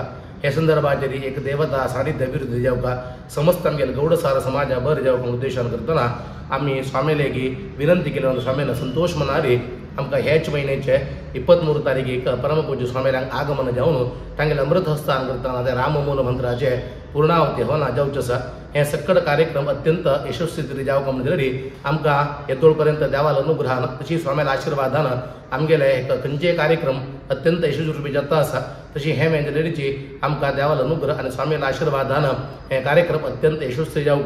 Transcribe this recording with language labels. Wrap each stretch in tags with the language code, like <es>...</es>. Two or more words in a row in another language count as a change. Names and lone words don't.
<kok>हे संदर्भाचेर एक देवता सानिध्य अभिवृद्धी जावका समस्त आमगेल्या गौडसार समाजा बरें जावपाक उद्देशान करतना आमी स्वामीले की विनंती केली. स्वामीन संतोष मनारी आमकां हेच म्हयन्याचे 23 तारीख परमपूज्य स्वामील्यांक आगमन जावन तांगेलें अमृत हस्तान करतना ते राम मूल मंत्राचे पूर्णावती हवना जावचें आसा. हे सक्कड कार्यक्रम अत्यंत यशस्वी जावका म्हणजे आमकां येतोळ पर्यंत देवाल अनुग्रहान तशी स्वामील्या आशिर्वादान आमगेले एक खंयचेय कार्यक्रम अत्यंत यशस्वी जाता आसा. तशी हे मेंदलेडीची आमकां देवाल अनुग्रह आनी स्वामील्या आशिर्वादान हे कार्यक्रम अत्यंत यशस्वी जावका.</kok>